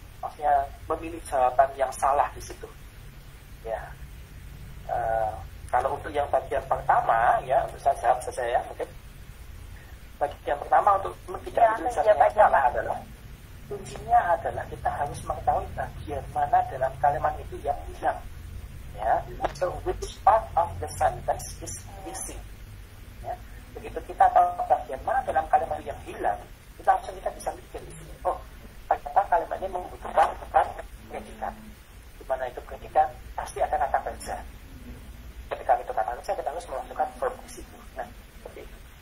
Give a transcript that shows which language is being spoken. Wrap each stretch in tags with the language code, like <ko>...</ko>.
<id>Maksudnya memilih jawaban yang salah di situ. Ya. Kalau untuk yang bagian pertama, ya, untuk saya jawab saja ya, mungkin. Bagian pertama untuk tidak memilih jawaban yang salah adalah, kuncinya adalah kita harus mengetahui bagian mana dalam kalimat itu yang hilang.</id> <en>Ya, so which part of the sentence is missing?</en> <id>Ya, begitu kita tahu bagian mana dalam kalimat yang hilang, kita bisa mikir di sini. Oh, ternyata kalimat ini membutuhkan predikat. Di mana itu predikat? Pasti ada kata kerja. Ketika itu kata kerja, kita harus memasukkan verb di situ. Nah, seperti itu.</id>